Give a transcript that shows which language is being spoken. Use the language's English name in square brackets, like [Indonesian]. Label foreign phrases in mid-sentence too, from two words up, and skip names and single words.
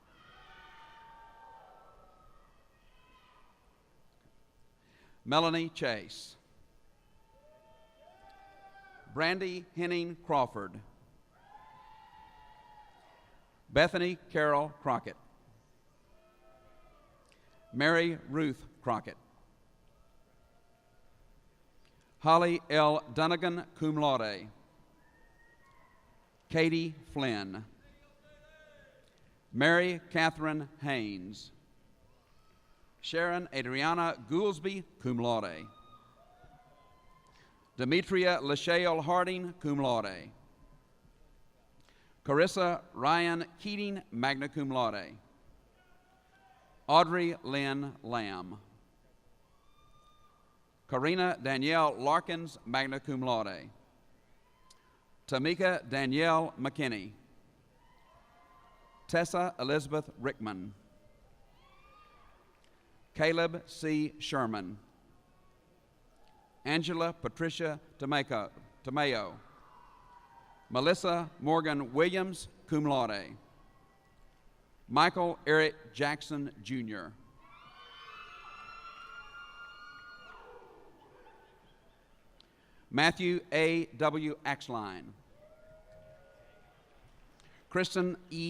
[English] Melanie Chase, Brandy Henning Crawford, Bethany Carol Crockett, Mary Ruth Crockett, Holly L. Dunnigan, [Latin] cum laude, [English] Katie Flynn, Mary Catherine Haynes, Sharon Adriana Goolsby, [Latin] cum laude, [English] Demetria Lachelle Harding, [Latin] cum laude, [English] Carissa Ryan Keating, [Latin] magna cum laude, [English] Audrey Lynn Lamb, Karina Danielle Larkins, [Latin] magna cum laude, [English] Tamika Danielle McKinney, Tessa Elizabeth Rickman, Caleb C. Sherman, Angela Patricia Tamayo, Melissa Morgan Williams, [Latin] cum laude, [English] Michael Eric Jackson, Jr., Matthew A. W. Axline, Kristen E.